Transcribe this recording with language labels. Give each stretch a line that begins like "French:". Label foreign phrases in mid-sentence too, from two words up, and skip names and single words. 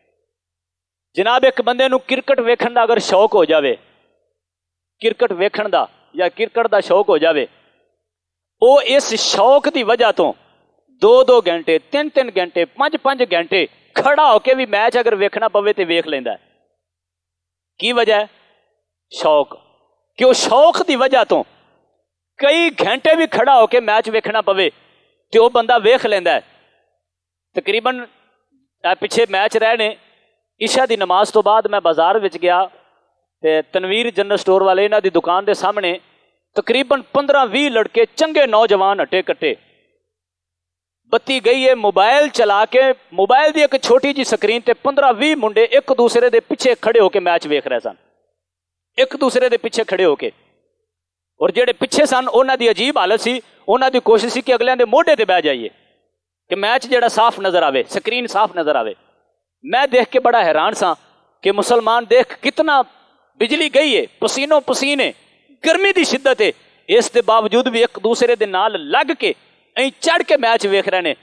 Punjabi: جناب ایک بندے نو کرکٹ ویکھن دا اگر شوق ہو جاوے، کرکٹ ویکھن دا یا کرکٹ دا شوق ہو جاوے، او اس شوق دی وجہ تو 2 گھنٹے 3 گھنٹے 5 گھنٹے کھڑا ہو کے بھی میچ اگر ویکھنا پوے تے ویکھ لیندا ہے۔ کی وجہ ہے؟ شوق۔ کہ وہ شوق دی وجہ تو کئی گھنٹے بھی کھڑا ہو کے میچ ویکھنا پوے تے وہ بندہ ویکھ لیندا ہے۔ تقریباً پیچھے میچ رہنے عشاء دی نماز تو بعد میں بازار وچ گیا تے تنویر جنرل سٹور والے انہاں دی دکان دے سامنے تقریباً 15-20 لڑکے چنگے نوجوان ہٹے کٹے، بتی گئی ہے، موبائل چلا کے موبائل دی ایک چھوٹی جی سکرین تے 15-20 منڈے ایک دوسرے دے پیچھے کھڑے ہو کے میچ ویکھ رہے سن، ایک دوسرے دے پیچھے کھڑے ہو کے۔ اور جڑے پیچھے سن انہاں دی عجیب حالت سی، انہاں دی کوشش سی کہ اگلیاں دے موڈے تے بہ جائیے کہ میچ جڑا صاف نظر آوے، سکرین صاف نظر آوے۔ میں دیکھ کے بڑا حیران سا کہ مسلمان دیکھ کتنا بجلی گئی ہے، پسینوں پسینے، گرمی دی شدت ہے، اس دے باوجود بھی ایک دوسرے دے نال لگ کے این چڑھ کے میچ ویکھ رہے نے۔